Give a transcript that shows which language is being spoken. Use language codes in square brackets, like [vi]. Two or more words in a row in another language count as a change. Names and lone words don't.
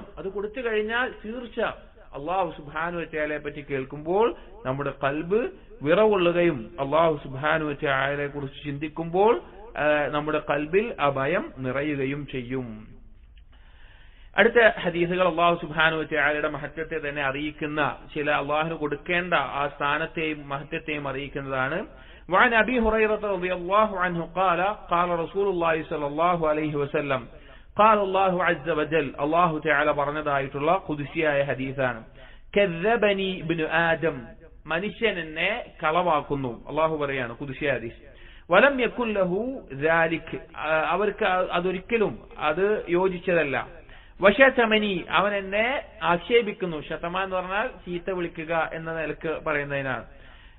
[ml] അത് കൊടുത്തു കഴിഞ്ഞാൽ തീർച്ച അള്ളാഹു [ar] سبحانه وتعالى [ml] പറ്റി കേൾക്കുമ്പോൾ നമ്മുടെ ഖൽബ് വിറകൊള്ളുകയും അള്ളാഹു [ar] سبحانه وتعالى [ml] കുറിച്ച് ചിന്തിക്കുമ്പോൾ നമ്മുടെ ഖൽബിൽ ആ ഭയം നിറയുകയും ചെയ്യും. അടുത്ത ഹദീസുകൾ അള്ളാഹു [ar] سبحانه وتعالى [ml] മഹത്വത്തെ തന്നെ അറിയിക്കുന്ന, ചില അള്ളാഹുവിന് കൊടുക്കേണ്ട ആ സ്ഥാനത്തെയും മഹത്വത്തെയും അറിയിക്കുന്നതാണ്. [ar] وعن أبي هريرة رضي الله عنه قال قال رسول الله صلى الله عليه وسلم قال الله عز وجل, [ml] അള്ളാഹു തആല പറഞ്ഞതായിട്ടുള്ള ഖുദ്സിയായ ഹദീസാണ്. [ar] كذبني ابن آدم, [ml] മനുഷ്യൻ എന്നെ കളവാക്കുന്നു. അള്ളാഹു പറയാണ് ഖുദ്സിയായ ഹദീസ്. [ar] ولم يكن له ذلك, [ml] അവർക്ക് അതൊരിക്കലും അത് യോജിച്ചതല്ല. വശതമനി, അവൻ എന്നെ ആക്ഷേപിക്കുന്നു. ശതമ എന്ന് പറഞ്ഞാൽ ചീത്ത വിളിക്കുക എന്ന നിലക്ക് പറയുന്നതിനാണ്.